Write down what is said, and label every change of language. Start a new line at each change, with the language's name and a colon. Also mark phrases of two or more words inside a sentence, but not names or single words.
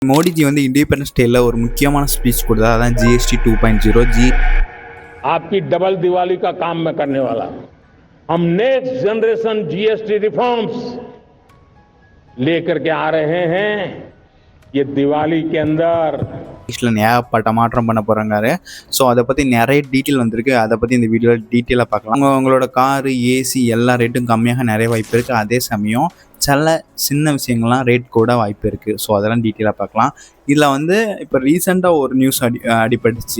Tamil: மோடி जी வந்து
English: Independence Day
Tamil: ஒரு முக்கியமான ஸ்பீச் கொடுத்தார். அதான் GST 2.0
Hindi: आपकी डबल दिवाली का काम मैं करने वाला हूं. हम
English: next generation GST reforms
Hindi: लेकर के आ रहे हैं. ये दिवाली के अंदर
Tamil: ஏகப்பட்ட மாற்றம் பண்ண போகிறாங்க. ஸோ அதை பற்றி நிறைய டீட்டெயில் வந்திருக்கு. அதை பற்றி இந்த வீடியோவில் டீட்டெயிலாக பார்க்கலாம். உங்களோட காரு, ஏசி எல்லா ரேட்டும் கம்மியாக நிறைய வாய்ப்பு இருக்குது. அதே சமயம் சில சின்ன விஷயங்கள்லாம் ரேட் கூட வாய்ப்பு இருக்குது. ஸோ அதெல்லாம் டீட்டெயிலாக பார்க்கலாம். இதில் வந்து இப்போ ரீசெண்டாக ஒரு நியூஸ் அடிபட்டுச்சு.